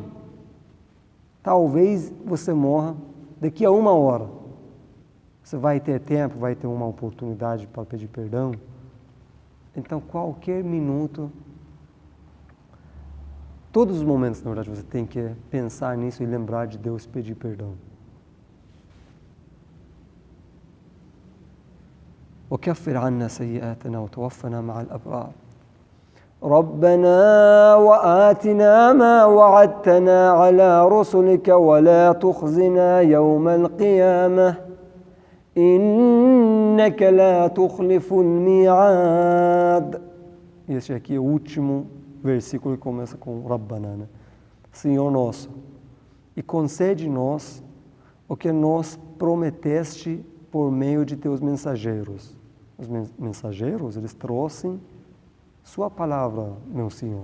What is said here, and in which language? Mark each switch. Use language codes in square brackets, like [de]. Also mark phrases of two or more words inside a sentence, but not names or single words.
[pt] Talvez você morra daqui a 1 hora. Você vai ter tempo, vai ter uma oportunidade para pedir perdão. Então qualquer minuto, todos os momentos, na verdade, você tem que pensar nisso e lembrar de Deus e pedir perdão. [ar] وكفر عنا سيئاتنا وتوفنا مع الأبرار ربنا وآتنا ما وعدتنا على رسلك ولا تخزنا يوم القيامة إنك لا تخلف الميعاد. [pt] Esse aqui é o último versículo que começa com Rabbana, né? Senhor nosso, e concede-nos o que nos prometeste por meio de teus mensageiros. Os mensageiros, eles trouxeram sua palavra, meu Senhor.